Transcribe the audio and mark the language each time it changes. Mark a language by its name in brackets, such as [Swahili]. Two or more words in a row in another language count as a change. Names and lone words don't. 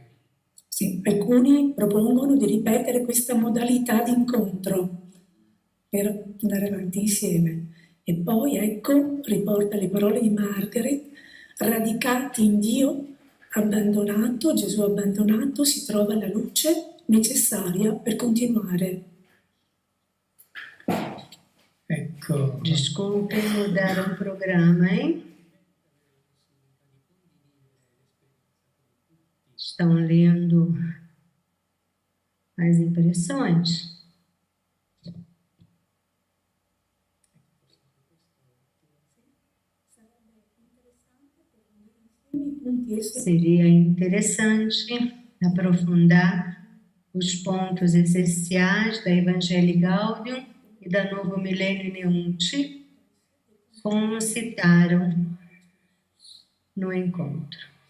[Italian] Sì, alcuni propongono di ripetere questa modalità di incontro per andare avanti insieme. E poi, ecco, riporta le parole di Margaret: radicati in Dio abbandonato, Gesù abbandonato, si trova la luce necessaria per continuare. Ecco. [Portuguese] Desculpe mudar programa, hein? Estão lendo as impressões? Seria interessante aprofundar os pontos essenciais da Evangelii Gaudium e da Novo Milênio Neunte, como citaram no encontro.